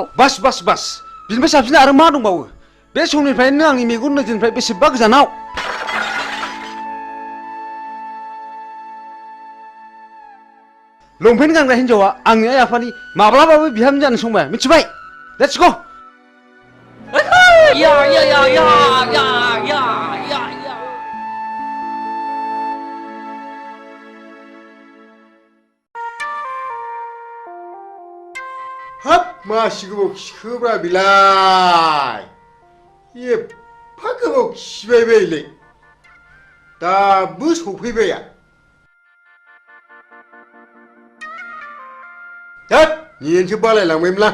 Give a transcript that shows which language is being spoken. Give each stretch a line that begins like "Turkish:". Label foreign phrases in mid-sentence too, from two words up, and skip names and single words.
Bodo: बास बास बास बिनिफ्राय साबसिन आरो मा दंबावो बे समनिफ्रायनो आंनि मेगन नोजोरनिफ्राय बेसेबा गोजानाव लंपेन्ट गानग्रा हिन्जावा आंनि आइ आफानि माब्लाबाबो बिहामजो जानो संबाय मिथिबाय
English: Let's go या या या या या या या
Bodo: हाब मासि गोबाव खिखोब्रा बिलाय एफा गोबाव खिबाय बायलै दाबो सफैबाया हाब नियेनसो बालायलांबायमोनलां